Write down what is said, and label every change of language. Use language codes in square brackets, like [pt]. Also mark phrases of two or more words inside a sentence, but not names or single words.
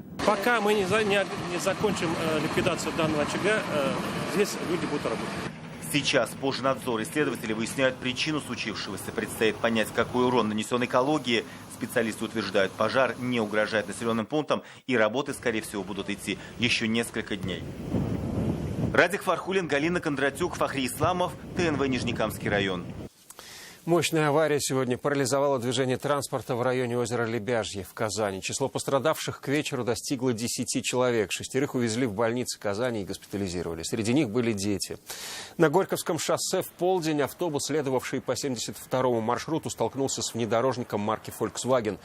[ru] Пока мы не закончим ликвидацию данного очага, здесь люди будут работать. Сейчас Пожнадзор и следователи выясняют причину случившегося. Предстоит понять, какой урон нанесен экологии. Специалисты утверждают, пожар не угрожает населенным пунктам, и работы, скорее всего, будут идти еще несколько дней. Радик Фархулин, Галина Кондратюк, Фахри Исламов, ТНВ Нижнекамский район. Мощная авария сегодня парализовала движение транспорта в районе озера Лебяжье в Казани. Число пострадавших к вечеру достигло 10 человек. 6 увезли в больницы Казани и госпитализировали. Среди них были дети. На Горьковском шоссе в полдень автобус, следовавший по 72-му маршруту, столкнулся с внедорожником марки Volkswagen.